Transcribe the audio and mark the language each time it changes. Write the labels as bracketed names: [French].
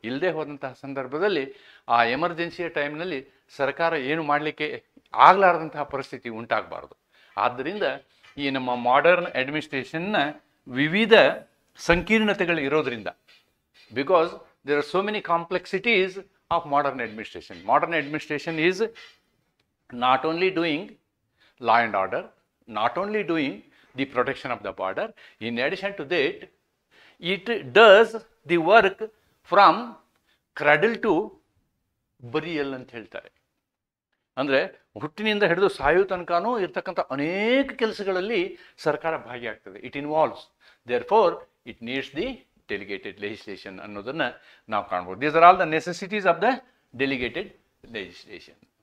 [Kannada] ಇಲ್ಲದೆ ಹೋದಂತಹ ಸಂದರ್ಭದಲ್ಲಿ ಆ ಎಮರ್ಜೆನ್ಸಿಯ ಟೈಮ್ನಲ್ಲಿ ಸರ್ಕಾರ ಏನು ಮಾಡಲಿಕ್ಕೆ ಆಗಲಾರದಂತಹ ಪರಿಸ್ಥಿತಿ ಉಂಟಾಗಬಾರ್ದು. ಆದ್ದರಿಂದ ಈ ನಮ್ಮ ಮಾಡರ್ನ್ ಅಡ್ಮಿನಿಸ್ಟ್ರೇಷನ್ನ ವಿವಿಧ ಸಂಕೀರ್ಣತೆಗಳು ಇರೋದ್ರಿಂದ, [English] Because there are so many complexities of modern administration. Modern administration is not only doing law and order, not only doing the protection of the border, in addition to that, it does the work from cradle to burial [Kannada] ಅಂತ ಹೇಳ್ತಾರೆ. ಅಂದರೆ ಹುಟ್ಟಿನಿಂದ ಹಿಡಿದು ಸಾಯೋ ತನಕನೂ ಇರ್ತಕ್ಕಂಥ ಅನೇಕ ಕೆಲಸಗಳಲ್ಲಿ ಸರ್ಕಾರ ಭಾಗಿಯಾಗ್ತದೆ. [English] it involves, therefore it needs the delegated legislation [Kannada] ಅನ್ನೋದನ್ನು ನಾವು ಕಾಣ್ಬೋದು. [English] These are all the necessities of the delegated legislation.